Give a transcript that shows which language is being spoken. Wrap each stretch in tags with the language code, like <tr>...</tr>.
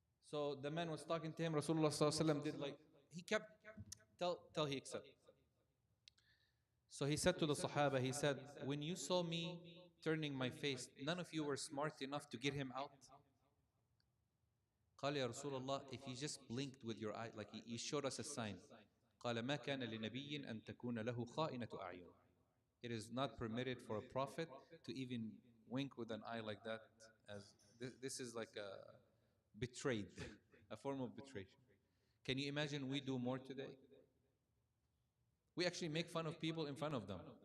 <en>So the man was talking to him, Rasulullah did like, he kept, till he accepted. So he said to the Sahaba, he said, when you saw me turning my face, none of you were smart enough to get him out?</en> <ar>قال يا رسول الله,</ar> <en>if you just blinked with your eye, like you showed us a sign.</en> <ar>قال ما كان لنبي أن تكون له خائنة أعين.</ar> <en>It is not permitted for a prophet to even wink with an eye like that. As this is like a betrayed, a form of betrayal. Can you imagine we do more today? We actually make fun of people in front of them.</en>